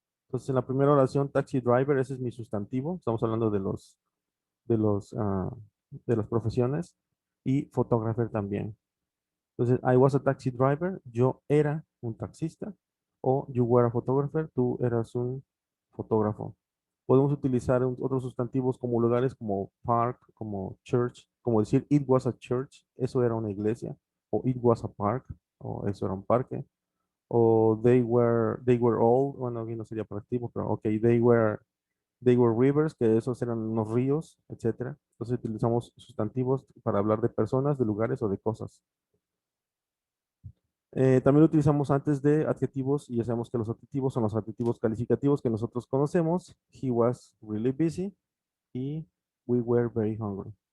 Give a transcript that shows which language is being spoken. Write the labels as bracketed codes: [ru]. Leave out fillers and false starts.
[es] Entonces, en la primera oración, taxi driver, ese es mi sustantivo. Estamos hablando de los, ah, de las profesiones. Y photographer también. Entonces, [en] I was a taxi driver. [es] Yo era un taxista. [en] O you were a photographer. [es] Tú eras un fotógrafo. Podemos utilizar otros sustantivos como lugares como park, como church, como decir [en] it was a church, [es] eso era una iglesia, o [en] it was a park, [es] o eso era un parque, o [en] they were all, [es] bueno, aquí no sería proactivo, pero ok, [en] they were rivers, [es] que esos eran unos ríos, etcétera. Entonces utilizamos sustantivos para hablar de personas, de lugares o de cosas. También lo utilizamos antes de adjetivos y ya sabemos que los adjetivos son los adjetivos calificativos que nosotros conocemos. [en] He was really busy y we were very hungry.